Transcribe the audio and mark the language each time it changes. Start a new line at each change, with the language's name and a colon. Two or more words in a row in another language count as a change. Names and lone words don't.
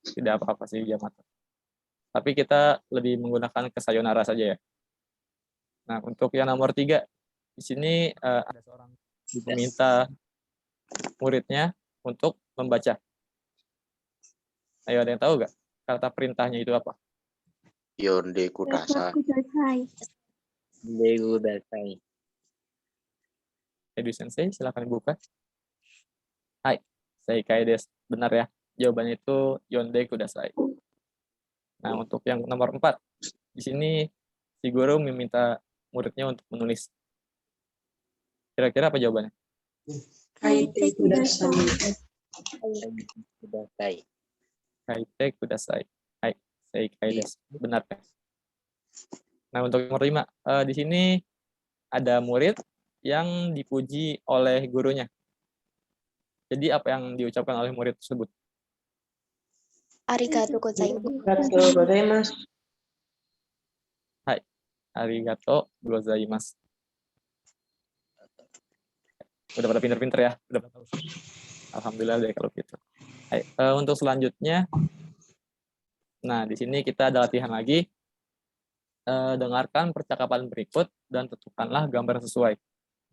Indonesian: Tidak apa-apa sih
Japanese: じゃまた.
Indonesian: Tapi kita lebih menggunakan ke sayonara saja ya. Nah, untuk yang nomor 3, di sini ada seorang meminta muridnya untuk membaca. Ayo, ada yang tahu nggak kata perintahnya itu apa?
Japanese: 読んでください.
Indonesian: Edu Sensei, silakan dibuka.
Japanese: はい, 正解です.
Indonesian: Benar ya. Jawabannya itu
Japanese: 読んでください.
Indonesian: Nah, untuk yang nomor 4, di sini si guru meminta muridnya untuk menulis. Kira-kira apa jawabannya?
Japanese: 書いてください. 書いてください. はい、正解です.
Indonesian: Benar ya. Nah, untuk nomor 5, di sini ada murid yang dipuji oleh gurunya. Jadi apa yang diucapkan oleh murid tersebut?
Japanese: ありがとうございます. ありがとうございます. ありがとうございます.
Indonesian: Udah pada pinter-pinter ya, udah pada tahu. Alhamdulillah deh kalau gitu. Hai, untuk selanjutnya, nah di sini kita ada latihan lagi. Dengarkan percakapan berikut dan tentukanlah gambar sesuai.